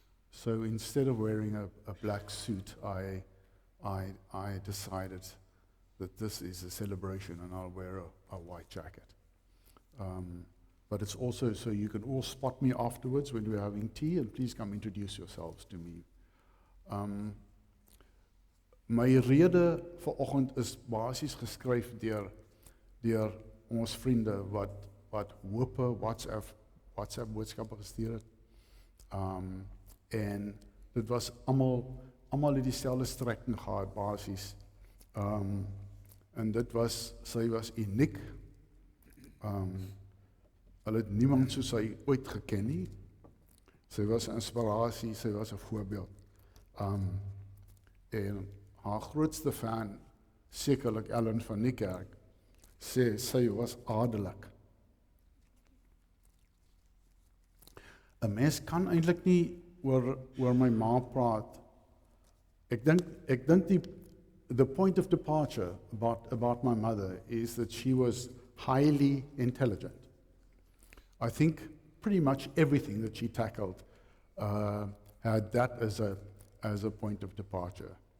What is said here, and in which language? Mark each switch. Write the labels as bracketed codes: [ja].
[en] So instead of wearing a black suit, I decided that this is a celebration and I'll wear a white jacket. But it's also so you can all spot me afterwards when we're having tea and please come introduce yourselves to me. [af] My rede vanoggend is basies geskryf deur ons vriende wat hoop WhatsApp boodskappe gestuur het. En dit was almal het dieselfde strekking gehad basies. En sy was uniek. Hulle het niemand soos sy ooit geken nie. Sy was 'n inspirasie, sy was 'n voorbeeld. En haar grootste fan, sekerlik Ellen van die kerk, sê sy was adellik. 'n Mens kan eintlik nie oor my ma praat. Ek dink [en] the point of departure about my mother is that she was highly intelligent. I think pretty much everything that she tackled had that as a point of departure.